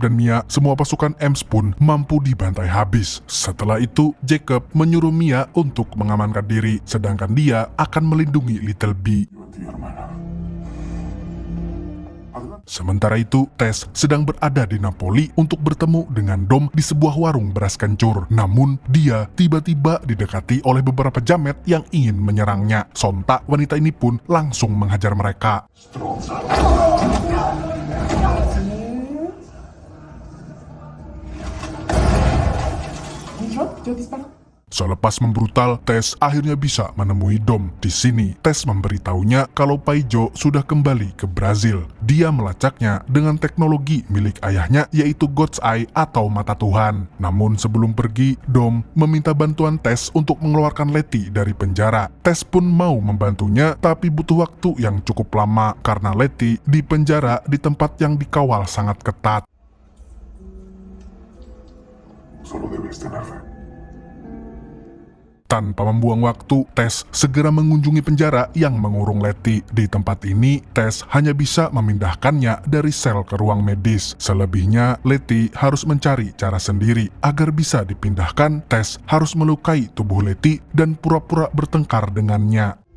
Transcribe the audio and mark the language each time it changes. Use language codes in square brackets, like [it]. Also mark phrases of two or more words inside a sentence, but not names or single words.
[id] dan Mia, semua pasukan Ames pun mampu dibantai habis. Setelah itu, Jacob menyuruh Mia untuk mengamankan diri, sedangkan dia akan melindungi Little B. [es] Yo a ti, hermana. Adelante. [id] Sementara itu, Tess sedang berada di Napoli untuk bertemu dengan Dom di sebuah warung beras kencur. Namun, dia tiba-tiba didekati oleh beberapa jamet yang ingin menyerangnya. Sontak, wanita ini pun langsung menghajar mereka. Stronza. [es] ¿Y yo disparo? [id] Selepas membrutal, Tess akhirnya bisa menemui Dom. Di sini, Tess memberitahunya kalau Paijo sudah kembali ke Brazil. Dia melacaknya dengan teknologi milik ayahnya, yaitu God's Eye atau mata Tuhan. Namun sebelum pergi, Dom meminta bantuan Tess untuk mengeluarkan Letty dari penjara. Tess pun mau membantunya, tapi butuh waktu yang cukup lama karena Letty di penjara di tempat yang dikawal sangat ketat. [es] Solo debes tener fe. [id] Tanpa membuang waktu, Tess segera mengunjungi penjara yang mengurung Letty. Di tempat ini, Tess hanya bisa memindahkannya dari sel ke ruang medis. Selebihnya, Letty harus mencari cara sendiri. Agar bisa dipindahkan, Tess harus melukai tubuh Letty dan pura-pura bertengkar dengannya.